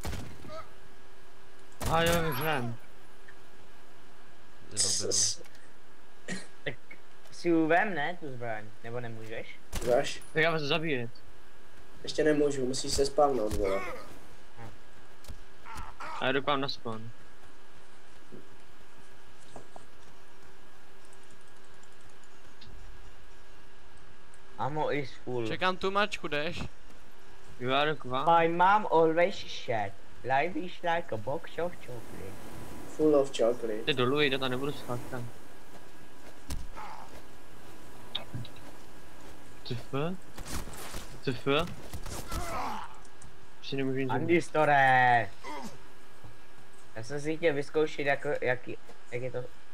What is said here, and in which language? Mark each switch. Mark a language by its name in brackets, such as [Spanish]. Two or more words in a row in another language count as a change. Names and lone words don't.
[Czech] A jo, žen. Tak si ji vem, ne, tu zbraň, nebo nemůžeš? Dáš? Tak já vás zabíjet. Ještě nemůžu, musíš se spavnout, vole. A já jdu k vám na spawn. [English] Ammo is full. [Czech] Čekám tu mačku, jdeš? Jo, já jdu k vám. [English] My mom always said, life is like a box of chocolate. Full of chocolate. [Czech] Jde dolů, jde tam, nebudu skákat. CF? CF? Si nemůžu nic zabít. Andy Store. Já jsem si chtěl vyzkoušet, jak je to.